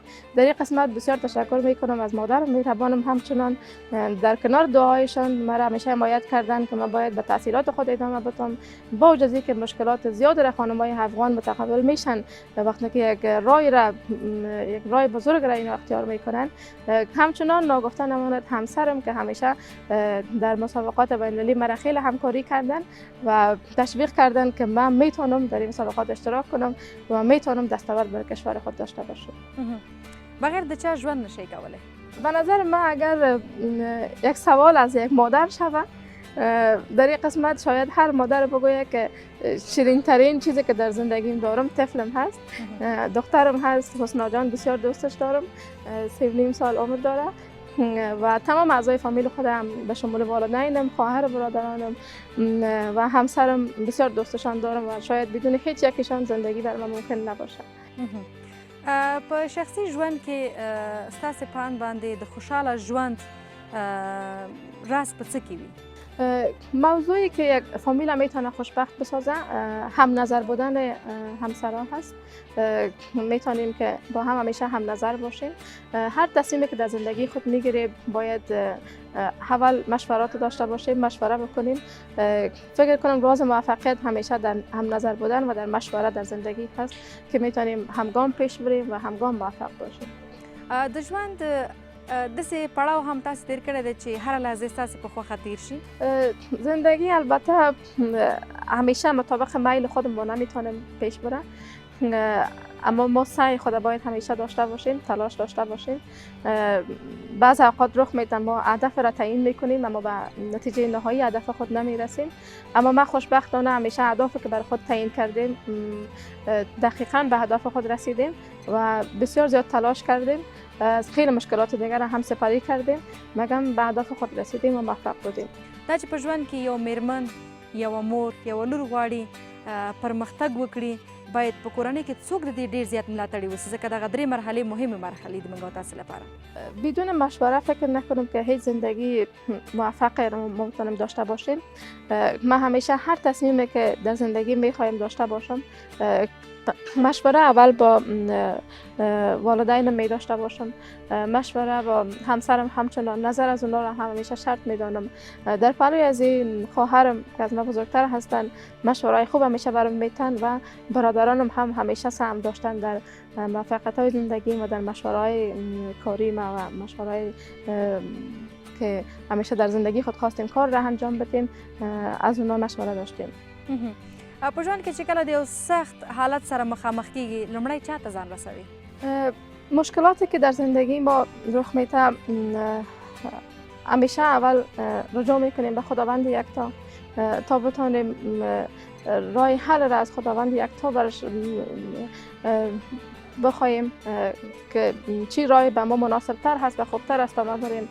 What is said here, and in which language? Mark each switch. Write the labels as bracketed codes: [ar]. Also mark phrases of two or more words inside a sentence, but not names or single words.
[fa] در این قسمت بسیار تشکر میکنم از مادرم مهربانم، همچنان در کنار دعایشان مرا همیشه حمایت کردن که من باید به تحصیلات خود ادامه بدم، با وجود اینکه مشکلات زیاد را خانم‌های افغان متقبل میشن وقتی که یک راه بزرگ را اینو اختیار میکنن. همچنان ناگفته نماند همسرم که همیشه در مسابقات بین‌المللی مرا خیلی همکاری کردن و تشویق کردن که من میتونم در این مسابقات اشتراک کنم و میتونم دستاورد بر کشور خود داشته باشم. [ps] بغیر د چا ژوند نشي کولی؟ [fa] به نظر من اگر یک سوال از یک مادر شود، در این قسمت شاید هر مادر بگوید که شیرین ترین چیزی که در زندگیم دارم طفلم هست. دخترم هست، حسنا جان، بسیار دوستش دارم، 3.5 سال عمر داره و تمام اعضای فامیل خودم به شمول والدینم، خواهر برادرانم و همسرم بسیار دوستشان دارم و شاید بدون هیچ یکیشان زندگی بر من ممکن نباشه. [ps] په شخصي ژوند کې ستاسو په اند باندې د خوشحاله ژوند راز په څه کې وي؟ [fa] موضوعی که یک فامیل میتونه خوشبخت بسازه هم نظر بودن همسران هست. میتونیم که با هم همیشه هم نظر باشیم. هر تصمیمی که در زندگی خود میگیریم باید اول مشورات داشته باشیم، مشوره بکنیم. فکر کنم راز موفقیت همیشه در هم نظر بودن و در مشوره در زندگی هست که میتونیم همگام پیش بریم و همگام موفق باشیم. [ps] د ژوند داسې پړاو هم تاسو تیر کړی دی چې هره لحظه ستاسو په خوښه تیر شي؟ [fa] زندگی البته همیشه مطابق میل خودمون نمیتونیم پیش بره، اما ما سعی خود باید همیشه داشته باشیم، تلاش داشته باشیم. بعض اوقات رخ میده ما هدف را تعیین میکنیم اما به نتیجه نهایی هدف خود نمیرسیم، اما ما خوشبختانه همیشه اهدافی که بر خود تعیین کردیم دقیقاً به هدف خود رسیدیم و بسیار زیاد تلاش کردیم، از خیلی مشکلات دیگر هم سپری کردیم مګم به هدف خود رسیدیم و موفق بودیم. [ps] دا چې په ژوند کې یو میرمن، یو مور، یو لور غواړي پرمختګ وکړي، باید په کورنۍ کې څوک د دې ډېر زیات ملاتړي وسي، ځکه دغه درې مرحلې مهمې مرحلې دي موږ او تاسو لپاره. [fa] بدون مشوره فکر نکنم که هیچ زندگی موفق ما میتونیم داشته باشیم. من همیشه هر تصمیمی که در زندگی میخوایم داشته باشم مشوره اول با والدینم می داشته باشم، مشوره با همسرم همچنان، نظر از اونا را همیشه شرط میدانم. در پلوی از این خواهرم که از من بزرگتر هستن مشورهای خوب همیشه برام میتن و برادرانم هم همیشه سهم داشتن در موفقیت های زندگی و در مشورهای کاری و مشورهای که همیشه در زندگی خود خواستیم کار را انجام بدیم، از اونا مشوره داشتیم. [ps] په ژوند کې چې کله د یو سخت حالت سره مخامخ کیږي لومړی چا ته ځان رسوي؟ [fa] مشکلاتی که در زندگی ما رخ میده همیشه اول رجوع میکنیم به خداوند یکتا تا بتانیم راه حل را از خداوند یکتا برش بخواهیم که چی راه به ما مناسب تر هست و خوبتر است تا ما بریم.